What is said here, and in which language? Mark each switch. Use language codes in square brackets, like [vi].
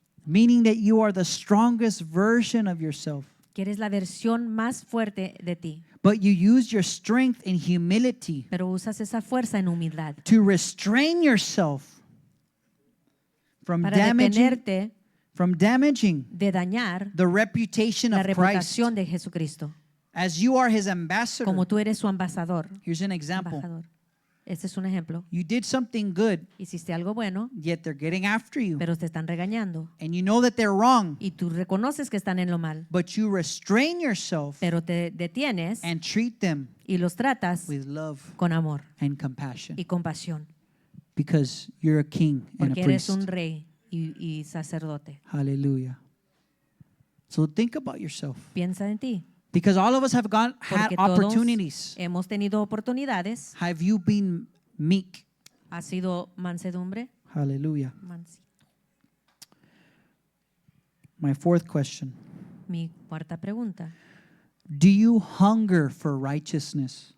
[en] Meaning that you are the strongest version of yourself. [es] Que eres la versión más fuerte de ti, [en] But you use your strength in humility [es] pero usas esa fuerza en humildad [en] to restrain yourself from [es] para detenerte [en] damaging [es] de dañar [en] the reputation [es] la [en] of Christ. [es] reputación de Jesucristo. [en] As you are His ambassador. [es] Como tú eres su embajador. [en] Here's an example. [es] embajador. Este es un ejemplo. [en] You did something good, [es] Hiciste algo bueno, [en] yet they're getting after you. [es] pero te están regañando. [en] And you know that they're wrong, [es] Y tú reconoces que están en lo mal, [en] but you restrain yourself [es] pero te detienes [en] and treat them [es] y los tratas [en] with love [es] con amor [en] and compassion [es] y compasión. [en] because you're a king and [es] Porque [en] a [es] eres [en] priest. [es] un rey y sacerdote. [en] Hallelujah. So think about yourself [es] Piensa en ti. [en] because all of us have had [es] Porque todos [en] opportunities. [es] hemos tenido oportunidades. [en] Have you been meek? [es] ¿Ha sido mansedumbre? [en] Hallelujah. [es] Mansito. [en] My fourth question. [es] Mi cuarta pregunta. [en] Do you hunger for righteousness?